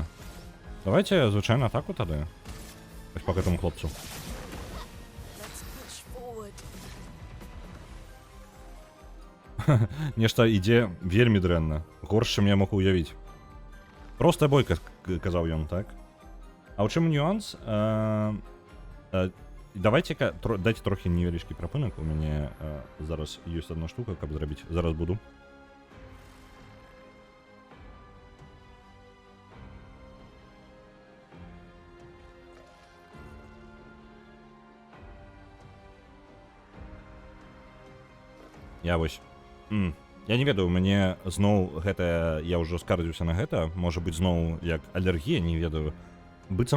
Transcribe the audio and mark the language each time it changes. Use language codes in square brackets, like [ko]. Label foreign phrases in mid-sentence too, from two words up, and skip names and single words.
[be] Давайте звычайна атаку тады. Вось па гэтаму хлопцу. Нешта ідзе вельмі дрэнна. Горш, чым я мог уявіць. Простая бойка, казаў ён, так? А ў чым нюанс? Давайте-ка, дайте трохи невеличкий прапынак, у мяне зараз ёсць одна штука, каб зрабіць, зараз буду. Я вось, я не ведаю, у мяне зноў гэта, я ўжо скардзіўся на гэта, можа быць зноў як алергія, не ведаю.